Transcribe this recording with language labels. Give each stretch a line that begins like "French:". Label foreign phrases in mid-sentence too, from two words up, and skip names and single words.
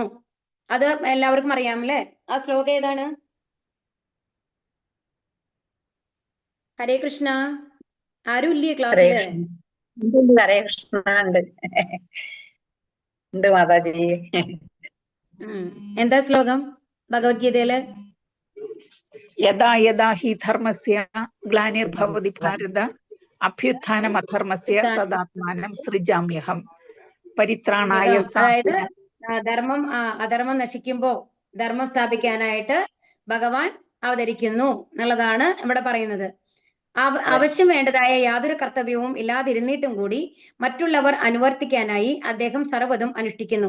Malayalam: അത് എല്ലാവർക്കും അറിയാം അല്ലെ. ആ ശ്ലോകം ഏതാണ്? ഹരേ കൃഷ്ണ. ആരും ഇല്ലേ ഹരേ ക്ലാസ്സില്? കൃഷ്ണ. ഹരേ കൃഷ്ണ ഉണ്ട്. ഉണ്ട് മാതാജി. എന്താ ശ്ലോകം ഭഗവത്ഗീതയില്?
Sanskrit: യഥാ യഥാ ഹി ധർമ്മസ്യ ഗ്ലാനിർഭവതി ഭാരത അഭ്യുത്ഥാനം അധർമ്മസ്യ തദാത്മാനം സൃജാമ്യഹം പരിത്രാണായ
Malayalam: അതായത് അധർമ്മം നശിക്കുമ്പോ ധർമ്മം സ്ഥാപിക്കാനായിട്ട് ഭഗവാൻ അവതരിക്കുന്നു എന്നുള്ളതാണ് ഇവിടെ പറയുന്നത്. അവശ്യം വേണ്ടതായ യാതൊരു കർത്തവ്യവും ഇല്ലാതിരുന്നിട്ടും കൂടി മറ്റുള്ളവർ അനുവർത്തിക്കാനായി അദ്ദേഹം സർവ്വതും അനുഷ്ഠിക്കുന്നു.